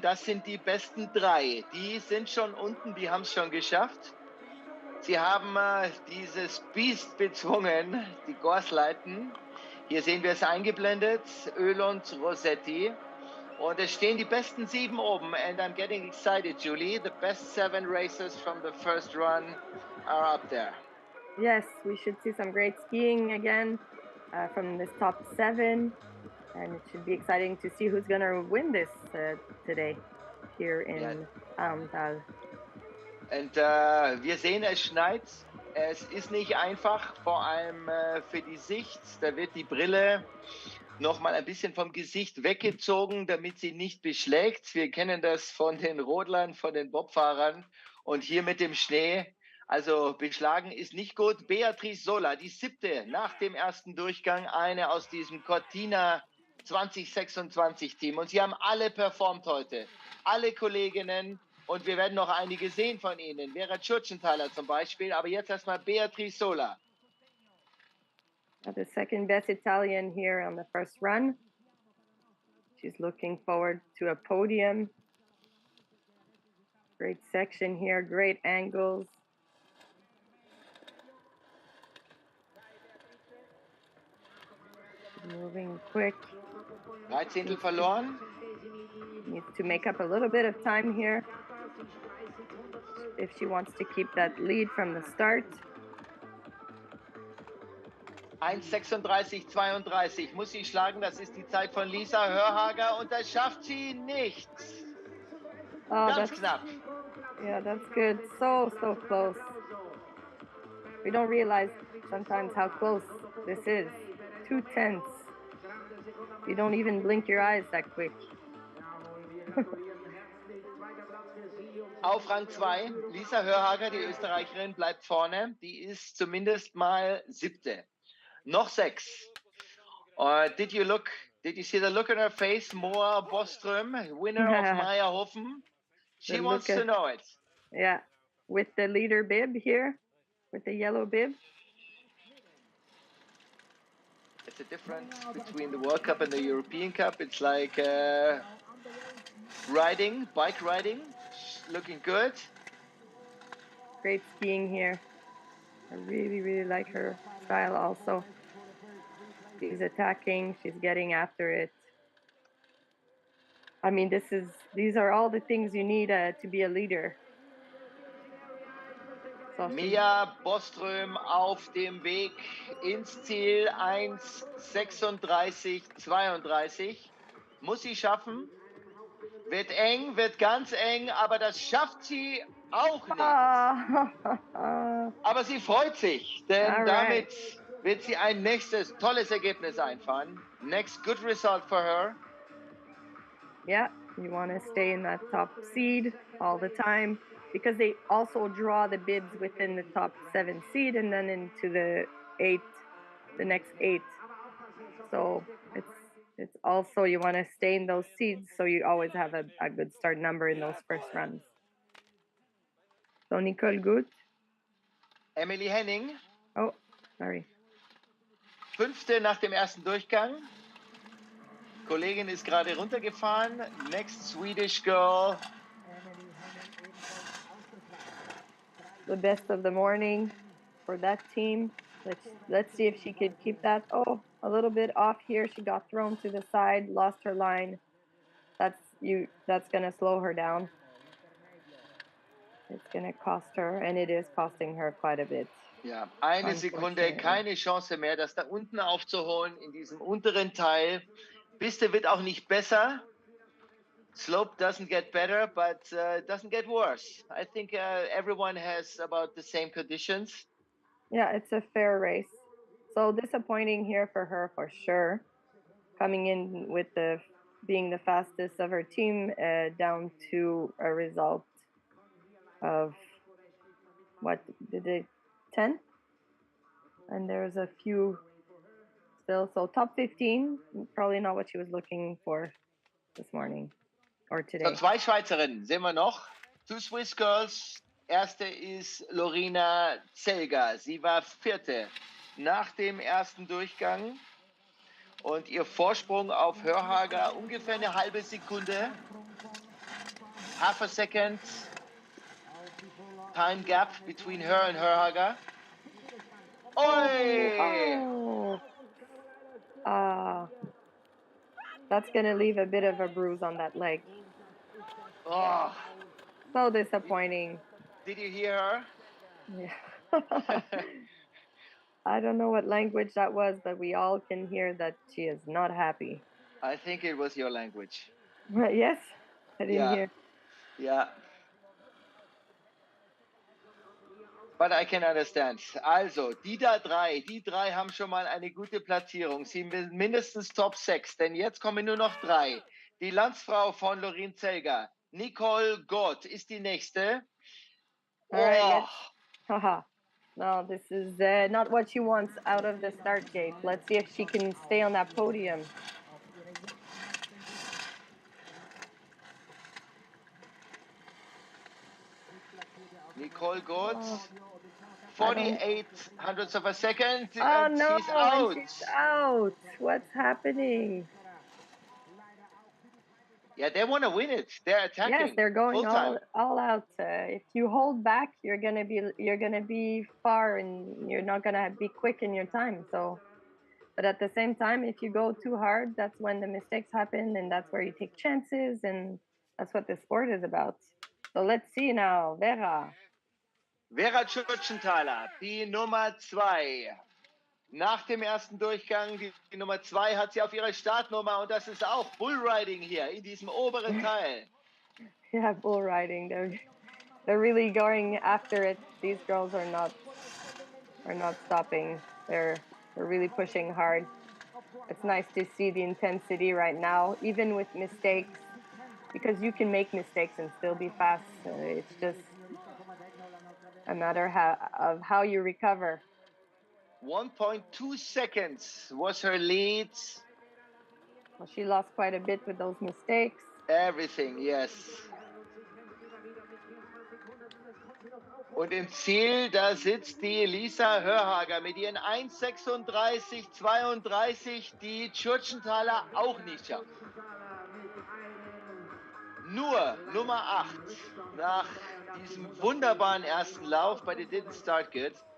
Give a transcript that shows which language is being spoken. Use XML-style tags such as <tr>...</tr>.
<de>Das sind die besten drei. Die sind schon unten, die haben es schon geschafft. Sie haben dieses Biest bezwungen, die Goasleitn. Hier sehen wir es eingeblendet, Öland Rossetti. Und es stehen die besten 7 oben.</de> <en>And I'm getting excited, Julie. The best 7 racers from the first run are up there. Yes, we should see some great skiing again from this top 7. And it should be exciting to see who's going to win this today here in Ahrntal.</en> <de>Und wir sehen, es schneit. Es ist nicht einfach, vor allem für die Sicht. Da wird die Brille noch mal ein bisschen vom Gesicht weggezogen, damit sie nicht beschlägt. Wir kennen das von den Rodlern, von den Bobfahrern. Und hier mit dem Schnee, also beschlagen ist nicht gut. Beatrice Sola, die 7. nach dem ersten Durchgang, eine aus diesem Cortina 2026 Team. Und sie haben alle performt heute. Alle Kolleginnen. Und wir werden noch einige sehen von ihnen. Vera Tschurtschenthaler zum Beispiel. Aber jetzt erstmal Beatrice Sola.</de> <en>The second best Italian here on the first run. She's looking forward to a podium. Great section here, great angles. Moving quick.</en> <de>13 verloren.</de> <en>Needs to make up a little bit of time here if she wants to keep that lead from the start.</en> <de>1:36,32 muss sie schlagen. Das ist die Zeit von Lisa Hörhager und das schafft sie nicht. Oh, Ganz knapp.</de> <en>Yeah, that's good. So close. We don't realize sometimes how close this is. 2/10. You don't even blink your eyes that quick.</en> <de>Auf Rang 2, Lisa Hörhager, die Österreicherin, bleibt vorne. Die ist zumindest mal 7. Noch 6.</de> <en>Did you see the look on her face? Moa Boström, winner of Meierhofen. She wants to know it. Yeah, with the leader bib here, with the yellow bib. It's a difference between the World Cup and the European Cup. It's like bike riding, looking good. Great skiing here. I really like her style also. She's attacking, she's getting after it. I mean, these are all the things you need to be a leader. So</en> <de>Mia Boström auf dem Weg ins Ziel 1:36,32. Muss sie schaffen. Wird eng, wird ganz eng, aber das schafft sie auch nicht. Aber sie freut sich, denn damit wird sie ein nächstes tolles Ergebnis einfahren.</de> <en>Next good result for her. Yeah, you want to stay in that top seed all the time because they also draw the bibs within the top 7 seed and then into the next 8. So it's also you want to stay in those seeds so you always have a good start number in those first runs. So Nicole Gut. Emily Henning. Oh, sorry.</en> <de>5. nach dem ersten Durchgang. Kollegin ist gerade runtergefahren.</de> <en>Next Swedish girl. The best of the morning for that team. Let's see if she could keep that. Oh, a little bit off here. She got thrown to the side, lost her line. That's gonna slow her down. It's gonna cost her, and it is costing her quite a bit.</en> <de>Ja, eine Sekunde, keine Chance mehr, das da unten aufzuholen in diesem unteren Teil. Piste wird auch nicht besser.</de> <en>Slope doesn't get better, but doesn't get worse. I think everyone has about the same conditions. Yeah, it's a fair race. So disappointing here for her for sure. Coming in with being the fastest of her team, down to a result of what did they 10? And there's a few still. So top 15, probably not what she was looking for this morning or today.</en> <de>So, 2 Schweizerinnen sehen wir noch.</de> <en>2 Swiss Girls.</en> <de>Erste ist Lorina Zelger. Sie war 4. nach dem ersten Durchgang. Und ihr Vorsprung auf Hörhager ungefähr eine halbe Sekunde.</de> <en>Half a second time gap between her and Hörhager. Oh! That's going to leave a bit of a bruise on that leg. Oh. So disappointing. Did you hear her? Yeah. I don't know what language that was, but we all can hear that she is not happy. I think it was your language. Yes? I didn't hear. Yeah. But I can understand.</en> <de>Also, die drei haben schon mal eine gute Platzierung. Sie sind mindestens Top 6, denn jetzt kommen nur noch 3. Die Landsfrau von Lorine Zelger, Nicole Gott, ist die nächste.</de> <en>All right, haha. No, this is not what she wants out of the start gate. Let's see if she can stay on that podium. Nicole Gott, 48 hundredths of a second. Oh no, she's out. She's out. What's happening? Yeah, they want to win it. They're attacking. Yes, they're going all out. If you hold back, you're gonna be far, and you're not gonna be quick in your time. So, but at the same time, if you go too hard, that's when the mistakes happen, and that's where you take chances, and that's what the sport is about. So let's see now, Vera.</en> <de>Vera Tschurtschenthaler, die Nummer 2. Nach dem ersten Durchgang, die Nummer 2 hat sie auf ihrer Startnummer und das ist auch Bullriding hier in diesem oberen Teil.</de> <en>Yeah, bullriding. They're really going after it. These girls are not stopping. They're really pushing hard. It's nice to see the intensity right now, even with mistakes, because you can make mistakes and still be fast. It's just a matter of how you recover. 1.2 seconds was her lead. Well, she lost quite a bit with those mistakes. Everything, yes.</en> <de>Und im Ziel, da sitzt die Lisa Hörhager mit ihren 1:36,32, die Tschurtschenthaler auch nicht schafft. Nur Nummer 8 nach diesem wunderbaren ersten Lauf,</de> <en>but it didn't start good.</en>